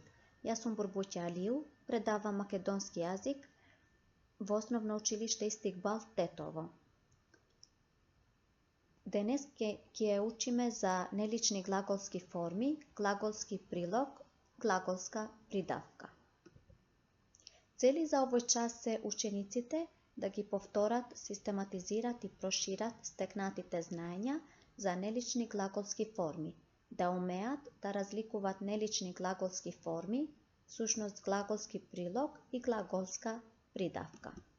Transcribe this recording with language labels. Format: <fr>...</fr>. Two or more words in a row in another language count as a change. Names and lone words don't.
<mk>Ја сам Бурбуќа Алију, предавам македонски јазик в основно училиште Истиқбал Тетово. Денес ќе учиме за нелични глаголски форми, глаголски прилог, глаголска придавка. Цели за овој час се учениците да ги повторат, систематизират и прошират стекнатите знаења за нелични глаголски форми, да умеат да разликуваат нелични глаголски форми, всушност глаголски прилог и глаголска придавка.</mk>